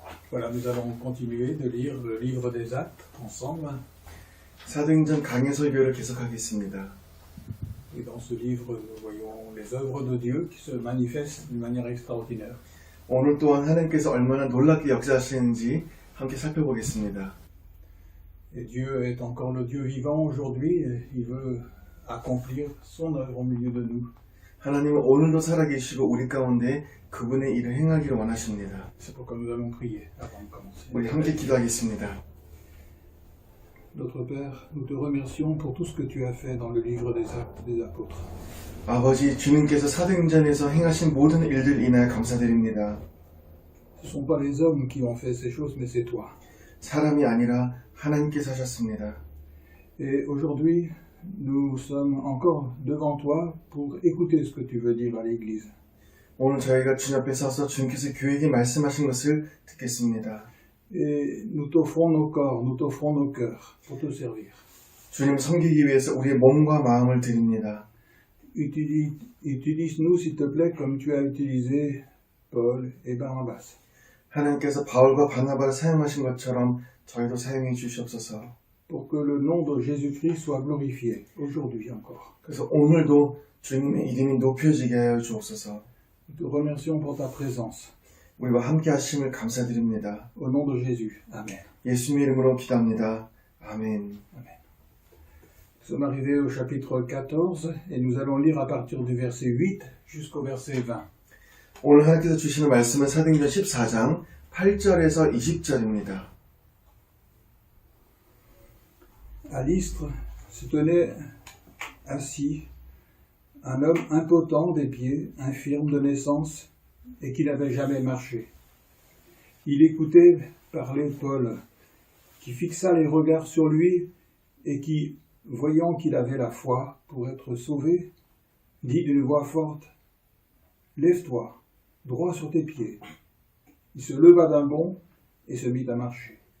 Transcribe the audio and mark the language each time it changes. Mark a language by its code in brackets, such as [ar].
[fr] Voilà, nous allons continuer de lire le livre des Actes ensemble. [ko] 사도행전 강해 설교를 계속하겠습니다. [fr] Et dans ce livre, nous voyons les œuvres de Dieu qui se manifestent d'une manière extraordinaire. [ko] 오늘 또한 하나님께서 얼마나 놀랍게 역사하시는지 함께 살펴보겠습니다. [fr] Et Dieu est encore le Dieu vivant aujourd'hui et il veut accomplir son œuvre au milieu de nous. [ko] 하나님은 오늘도 살아계시고 우리 가운데 그분의 일을 행하기를 원하십니다. [fr] C'est pourquoi nous allons prier avant de commencer. [ko] 우리 함께 기도하겠습니다. [fr] Notre Père, nous te remercions pour tout ce que tu as fait dans le livre des Actes des Apôtres. [ko] 아버지, 주님께서 사도행전에서 행하신 모든 일들 인하여 감사드립니다. [fr] Ce ne sont pas les hommes qui ont fait ces choses, mais c'est toi. [ko] 사람이 아니라 하나님께서 하셨습니다. [fr] Et aujourd'hui, nous sommes encore devant toi pour écouter ce que tu veux dire à l'Église. [ko] 오늘 저희가 주님 앞에 서서 주님께서 교회에게 말씀하신 것을 듣겠습니다. [fr] Et nous t'offrons nos corps, nous t'offrons nos cœurs pour te servir. [ko] 주님을 섬기기 위해서 우리의 몸과 마음을 드립니다. [fr] Utilise-nous, s'il te plaît, comme tu as utilisé Paul et Barnabas. [ko] 하나님께서 바울과 바나바를 사용하신 것처럼 저희도 사용해 주시옵소서. [fr] Pour que le nom de Jésus-Christ soit glorifié, aujourd'hui encore. [ko] 그래서 오늘도 주님의 이름이 높여지게 하여 주옵소서. [fr] Nous te remercions pour ta présence. [ko] 우리와 함께 하심을 감사드립니다. [fr] Au nom de Jésus. Amen. [ko] 예수님의 이름으로 기도합니다. 아멘. [fr] Nous sommes arrivés au chapitre 14 et nous allons lire à partir du verset 8 jusqu'au verset 20. [ko] 오늘 하나님께서 주시는 말씀은 사도행전 14장 8절에서 20절입니다. [fr] À Lystre se tenait assis un homme impotent des pieds, infirme de naissance, et qui n'avait jamais marché. Il écoutait parler Paul, qui fixa les regards sur lui et qui, voyant qu'il avait la foi pour être sauvé, dit d'une voix forte, « Lève-toi, droit sur tes pieds. » Il se leva d'un bond et se mit à marcher.